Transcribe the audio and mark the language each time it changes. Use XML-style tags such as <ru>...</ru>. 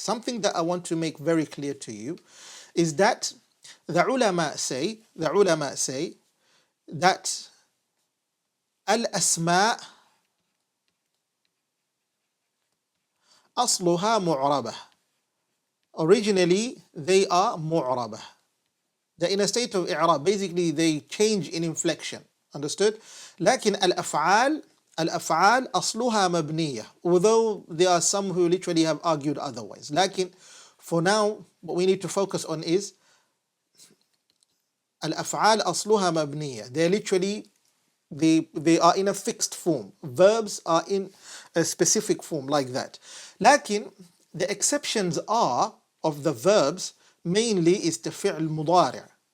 <en>Something that I want to make very clear to you is that the ulama say that al-asma'</en> <ar>أصلها معربة.</ar> <en>Originally, they are mu'rabah. They're in a state of i'rab. Basically, they change in inflection. Understood?</en> <ar>لكن الأفعال أصلها مبنية.</ar> <en>Although there are some who literally have argued otherwise. لكن for now, what we need to focus on is</en> <ar>الأفعال أصلها مبنية.</ar> <en>They're literally, they are in a fixed form. Verbs are in a specific form like that. لكن the exceptions are of the verbs mainly is the فعل المضارع.</en>